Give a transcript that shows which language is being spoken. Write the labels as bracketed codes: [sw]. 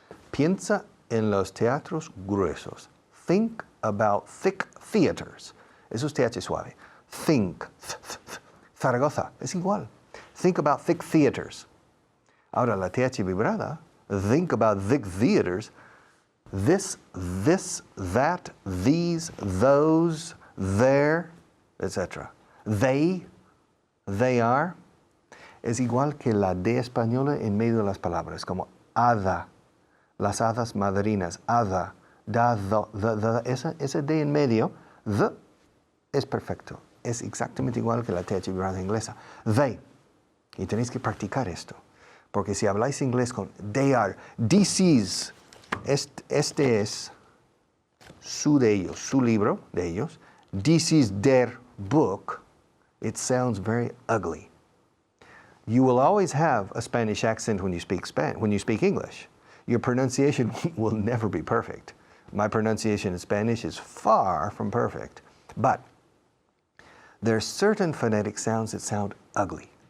[es] Piensa en los teatros gruesos. [en] Think about thick theaters. [es] Eso es TH suave. [en] Think, Zaragoza, [es] es igual. [en] Think about thick theaters. [es] Ahora, la TH vibrada, [en] think about thick theaters. This, that, these, those, there, etc. [es] They are, es igual que la D española en medio de las palabras, como hada, las hadas madrinas, hada, da, esa D en medio, the, es perfecto. Es exactamente igual que la TH vibrada inglesa. They. Y tenéis que practicar esto. Porque si habláis inglés con they are, DC's, este es su de ellos, su libro de ellos. [en] DC's their book. It sounds very ugly. You will always have a Spanish accent when you speak English. Your pronunciation will never be perfect. My pronunciation in Spanish is far from perfect. But there are certain phonetic sounds that sound ugly.